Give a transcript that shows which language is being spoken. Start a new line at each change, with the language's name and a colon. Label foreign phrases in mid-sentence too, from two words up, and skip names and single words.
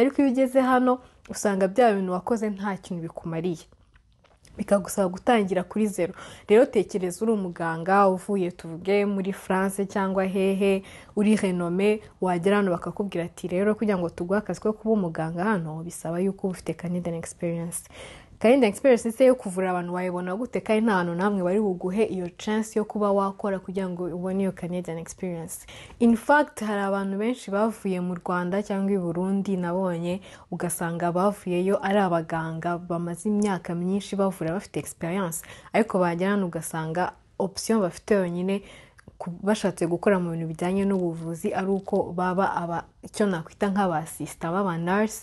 Kinyarwanda: Ariko iyo ugeze hano usanga bya bintu wakoze nta kintu bikumariye, bikagusaba gutangira kuri zero. Rero tekereza uri umuganga uvuye tuvuge muri France cyangwa hehe, uri renome, wagera hano bakakubwira ati rero kugira ngo tuguhe akazi ko kuba umuganga hano bisaba yuko uba ufite
English: Canadian experience. Canadian experience
Kinyarwanda: se yo kuvura abantu wayibona gute kandi nta hantu namwe bari buguhe iyo chance yo kuba wakora kugira ngo ubone iyo
English: Canadian experience. In fact
Kinyarwanda: hari abantu benshi bavuye mu Rwanda cyangwa i Burundi nabonye, ugasanga bavuyeyo ari abaganga bamaze imyaka myinshi bavura bafite experience, ariko bagera hano ugasanga option bafite yonyine bashatse gukora mu bintu bijyanye n'ubuvuzi ari uko baba icyo nakwita nk'abasista baba nurse.